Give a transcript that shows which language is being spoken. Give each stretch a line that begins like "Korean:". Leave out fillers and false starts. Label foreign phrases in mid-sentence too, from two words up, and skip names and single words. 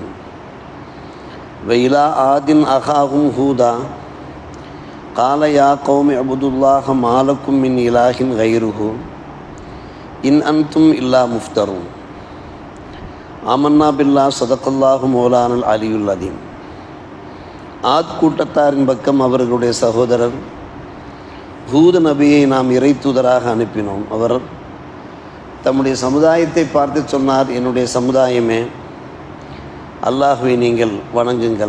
Arabic: وإلى عاد أخاهم هودا قال يا قوم اعبدوا الله ما لكم من إله غيره إن أنتم إلا مفترون. آمنا بالله صدق الله مولانا العلي العظيم.
Tamil: ஆத் கூட்டத்தாரின் பக்கம் அவர்களுடைய சகோதரர் ஹூத் நபியை நாம் இறை தூதராக அனுப்பினோம். அவர் தம்முடைய சமுதாயத்தை பார்த்து சொன்னார், என்னுடைய சமுதாயமே, அல்லாஹ்வை நீங்கள் வணங்குங்கள்.